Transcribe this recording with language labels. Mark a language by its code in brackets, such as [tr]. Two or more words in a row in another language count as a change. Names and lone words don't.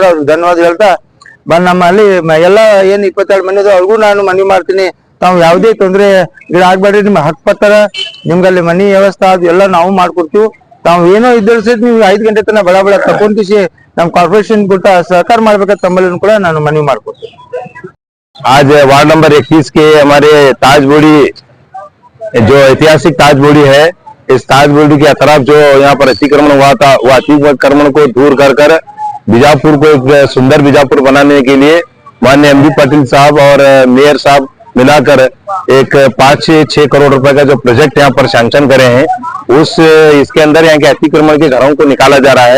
[kn] ಅವ್ರಿಗೆ ಧನ್ಯವಾದ ಹೇಳ್ತಾ ನಮ್ಮಲ್ಲಿ ಎಲ್ಲ ಏನ್ 22 ಮನೆ ಅದ ಅವ್ರಿಗೂ ನಾನು ಮನವಿ ಮಾಡ್ತೀನಿ, ತಾವು ಯಾವುದೇ ತೊಂದರೆ ಆಗ್ಬೇಡ್ರಿ. ನಿಮ್ಮ ಹಕ್ಕುಪತ್ರ ನಿಮ್ಗಲ್ಲಿ ಮನಿ ವ್ಯವಸ್ಥೆ ಅದು ಎಲ್ಲ ನಾವು ಮಾಡ್ಕೊಡ್ತೀವಿ. ತಾವು ಏನೋ ಇದ್ದರೆ ಸಹಿತ ನೀವು 5 ಗಂಟೆ ತನಕ ಬಡ ತಗೊಂಡಿಸಿ ನಮ್ಮ ಕಾರ್ಪೊರೇಷನ್ ಕೊಟ್ಟ सहकार ಮಾಡ್ಬೇಕಂತ ತಮ್ಮಲ್ಲಿ ಕೂಡ ನಾನು ಮನವಿ ಮಾಡ್ಕೊಡ್ತೀನಿ. [hi] आज वार्ड नंबर 21 के हमारे ताज बोड़ी जो ऐतिहासिक ताज बोड़ी है इस ताज बॉडी के अतराफ जो यहाँ पर अतिक्रमण हुआ था, वो अतिक्रमण को दूर कर कर बीजापुर को एक सुंदर बीजापुर बनाने के लिए माननीय एमबी पाटिल साहब और मेयर साहब मिलाकर एक 5 से 6 करोड़ रुपए का जो प्रोजेक्ट यहाँ पर सैंक्शन करे हैं, इसके अंदर यहाँ के अतिक्रमण के घरों को निकाला जा रहा है।